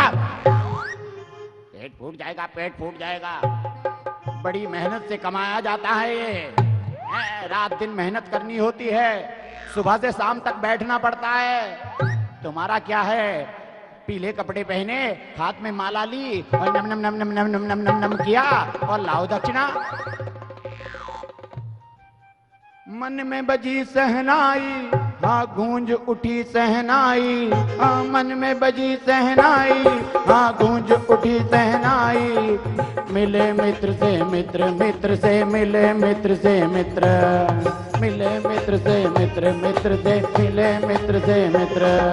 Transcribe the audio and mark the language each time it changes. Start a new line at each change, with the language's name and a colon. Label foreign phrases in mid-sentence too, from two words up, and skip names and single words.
Hindi: पेट फूट जाएगा, पेट फूट जाएगा। बड़ी मेहनत से कमाया जाता है ये। रात दिन मेहनत करनी होती है, सुबह से शाम तक बैठना पड़ता है। तुम्हारा क्या है, पीले कपड़े पहने, हाथ में माला ली और नम नम नम नम नम नम नम नम नम किया और लाओ दक्षिणा। मन में बजी सहनाई, हाँ गूंज उठी सहनाई। हाँ मन में बजी सहनाई, हाँ गूंज उठी सहनाई। मिले मित्र से मित्र, मित्र से मिले मित्र से मित्र, मिले मित्र से मित्र, मित्र से मिले मित्र से मित्र।